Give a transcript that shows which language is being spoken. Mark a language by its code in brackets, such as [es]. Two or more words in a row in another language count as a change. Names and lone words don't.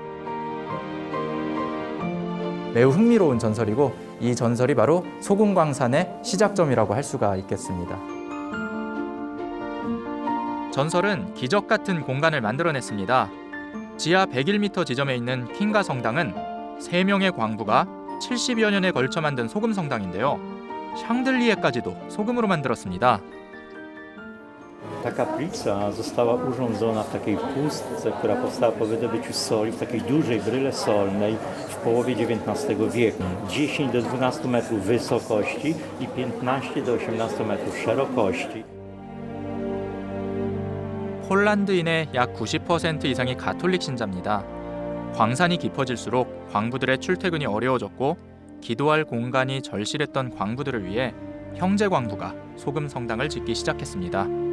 [ko] 매우 흥미로운 전설이고 이 전설이 바로 소금 광산의 시작점이라고 할 수가 있겠습니다. 전설은 기적 같은 공간을 만들어냈습니다. 지하 101m 지점에 있는 킹가 성당은 3명의 광부가 70여 년에 걸쳐 만든 소금 성당인데요. 샹들리에까지도 소금으로 만들었습니다. [pl] Ta kaplica została urządzona w takiej pustce, która powstała po wydobyciu soli, w takiej dużej bryle solnej w połowie XIX wieku. 10 do 12 metrów wysokości i 15 do 18 metrów szerokości. [ko] 폴란드인의 약 90% 이상이 가톨릭 신자입니다. 광산이 깊어질수록 광부들의 출퇴근이 어려워졌고 기도할 공간이 절실했던 광부들을 위해 형제 광부가 소금 성당을 짓기 시작했습니다.